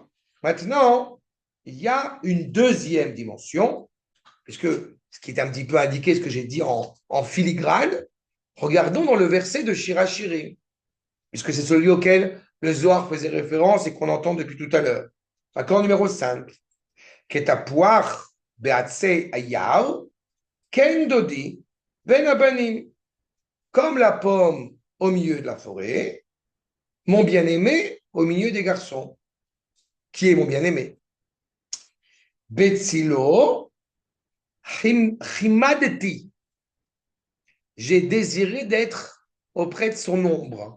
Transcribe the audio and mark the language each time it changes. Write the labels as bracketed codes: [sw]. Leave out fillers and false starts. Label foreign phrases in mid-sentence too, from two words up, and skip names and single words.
[fr] Maintenant, il y a une deuxième dimension, puisque ce qui est un petit peu indiqué, ce que j'ai dit en filigrane, regardons dans le verset de Shirachirim, puisque c'est celui auquel le Zohar faisait référence et qu'on entend depuis tout à l'heure. Accord numéro 5. [he] כתפוח בעצי היער כן דודי בין הבנים. [fr] Comme la pomme au milieu de la forêt, mon bien-aimé au milieu des garçons. Qui est mon bien-aimé? [he] בצלו חמדתי. [fr] J'ai désiré d'être auprès de son ombre.